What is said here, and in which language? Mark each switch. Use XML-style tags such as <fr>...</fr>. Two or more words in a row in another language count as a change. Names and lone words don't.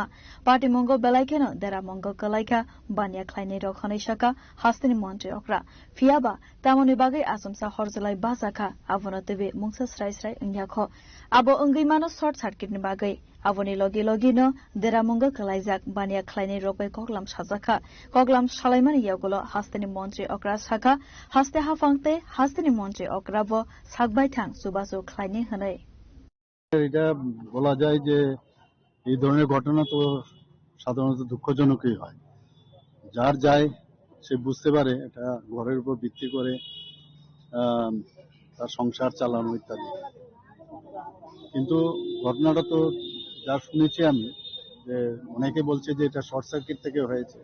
<trp>party mongo belaikeno dera mongo kalaika banya khlaini rokhanai saka hastini montri okra fiaba tamoni bagai azomsa hor julai basa kha avonatebe mungsa srai srai ungyakho abo ungai mano</trp> <en>short circuit</en> <trp>ni bagai Avoni logi logi no dera mongo kalaijak bania khlaini rokbai koklam sajaka koklam salaimani yagolo hastani montri okra saka haste hafangte hastani montri okrabo sakbai thang subasu khlaini hanai</trp> <bn>এটা বলা যায় যে এই ধরনের ঘটনা তো সাধারণত দুঃখজনকই হয়। যার যায় সে বুঝতে পারে এটা ঘরের উপর ভিত্তি করে তার সংসার চালানো ইত্যাদি। কিন্তু ঘটনাটা তো যা শুনেছি আমি, যে অনেকে বলছে যে এটা</bn> <en>short circuit</en> <bn>থেকে হয়েছে।</bn>